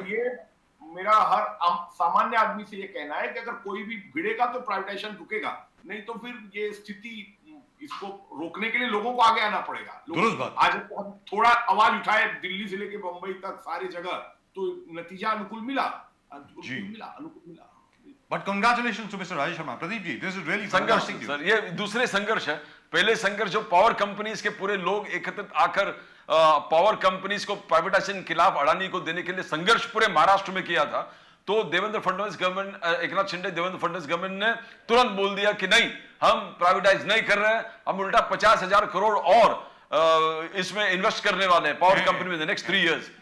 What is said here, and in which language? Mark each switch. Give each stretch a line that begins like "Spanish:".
Hindi: तो ये मेरा हर सामान्य आदमी से ये कहना है कि अगर कोई भी भिड़ेगा तो प्राइवेटाइजेशन रुकेगा, नहीं तो फिर ये स्थिति इसको रोकने के लिए लोगों को आगे आना पड़ेगा। दुरुस्त बात। आज हम थोड़ा आवाज उठाए दिल्ली से लेके बंबई तक सारी जगह, तो नतीजा अनुकूल मिला, जी। अनुकूल मिला।
English: But congratulations to Mr. Rajesh Sharma. Pradeep ji, this is really
Hindi: संघर्ष
English: fantastic news.
Hindi: सर, ये दूसरे संघर्ष है। पहले संघर्ष जो पावर कंपनीज के पूरे लोग एकत्रित आकर पावर कंपनीज को प्राइवेटाइजेशन के खिलाफ अडानी को देने के लिए संघर्ष पूरे महाराष्ट्र में किया था, तो देवेंद्र फडणवीस गवर्नमेंट, एकनाथ शिंदे देवेंद्र फडणवीस गवर्नमेंट ने तुरंत बोल दिया कि नहीं, हम प्राइवेटाइज नहीं कर रहे हैं, हम उल्टा 50,000 करोड़ और इसमें इन्वेस्ट करने वाले हैं पावर कंपनी में नेक्स्ट 3 years।